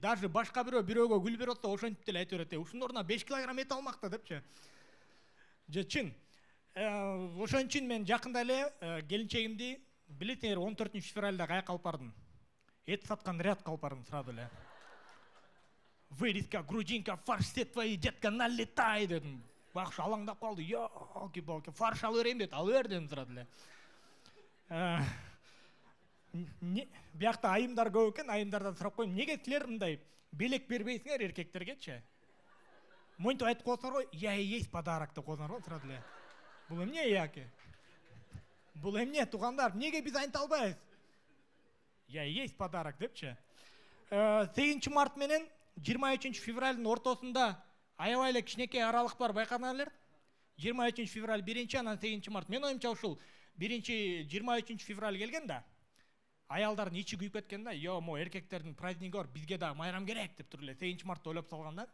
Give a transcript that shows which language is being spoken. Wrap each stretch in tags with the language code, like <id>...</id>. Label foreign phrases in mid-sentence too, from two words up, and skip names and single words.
<ky>Даже башка бирөөгө гүл берип атса, ошентип деле айтып берет, ушунун ордуна 5 килограмм эт алмак да депчи. Же чын. Ошон үчүн мен жакында эле келинчегимди, билесиңер, 14-февралда каяка алып бардым. Эт саткан рядка алып бардым сразу эле.</ky> <ru>Вырезка, грудинка, фарш, все твои, детка, налетай дедим.</ru> <ky>Бакшы алаңдап калды. Ёлки-палки, фарш алып берейин деді, алып бер дедим сразу эле. Биякта айымдар көп экен, айымдардан сурап коем, эмнеге силер мындай белек бербейсиңер эркектергечи? Монтип айтып коесуңар го,</ky> <ru>я и есть подарок</ru> <ky>деп коесуңар го сразу эле. Бул эмне яки? Бул эмне тугандар, эмнеге биз айта албайбыз?</ky> <ru>Я и есть подарок</ru> <ky>депчи. 8 март менен 23 февралдын ортосунда аябай эле кичинекей аралык бар, байкадыңар? 23 февраль биринчи, анан 8 март. Мен оюмча ушул 23 февраль келген да. Аялдардын ичи күйүп кеткен да. Мо эркектердин праздниги бар, бизге да майрам керек деп туруп эле 8 мартты ойлоп салган да.</ky>